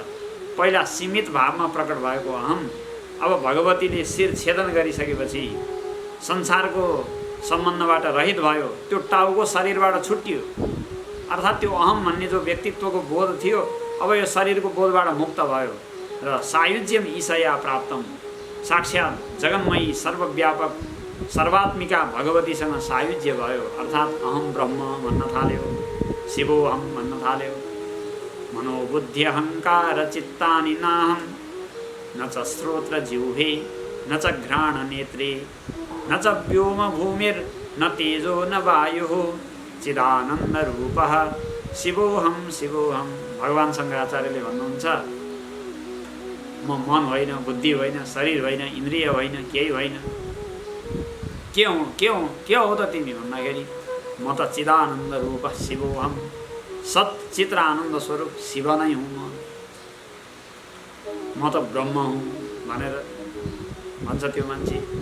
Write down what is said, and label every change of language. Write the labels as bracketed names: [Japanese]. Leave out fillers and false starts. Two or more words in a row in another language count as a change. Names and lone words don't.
[Nepali] पहिला सीमित भावमा प्रकट भएको अहम अब भगवतीले शिर छेदन गरिसकेपछि संसारको सम्बन्धबाट रहित भयो, त्यो टाउको शरीरबाट छुट्टियो। अर्थात् त्यो अहम भन्ने जो व्यक्तित्वको बोध थियो अब यो शरीरको बोधबाट मुक्त भयो र [Sanskrit] सायुज्यम ईशया प्राप्तम, [Nepali] साक्षात् जगन्मयी सर्वव्यापक सर्वात्मिका भगवतीसँग सायुज्य भयो। अर्थात् [Sanskrit] अहम ब्रह्म [Nepali] भन्न थाल्यो, शिवोऽहम भन्न थाल्यो। [Sanskrit] मनोबुद्धि अहङ्कार चित्तानि नाहं, न च श्रोत्र जिह्वे न च घ्राण नेत्रे न च व्योम भूमिर्न तेजो न वायुः चिदानन्द रूपः शिवोऽहम शिवोऽहम। [Nepali] भगवान शङ्कराचार्यले भन्नुहुन्छ, म मन होइन, बुद्धि होइन, शरीर होइन, इन्द्रिय होइन, केही होइन। के हो त तिमी भन्दाखेरि म त [Sanskrit] चिदानन्द रूप शिवोऽहम, [Nepali] सच्चित्र आनन्द स्वरूप शिव नै हुँ म त ब्रह्म हुँ भनेर भन्छ त्यो मान्छे।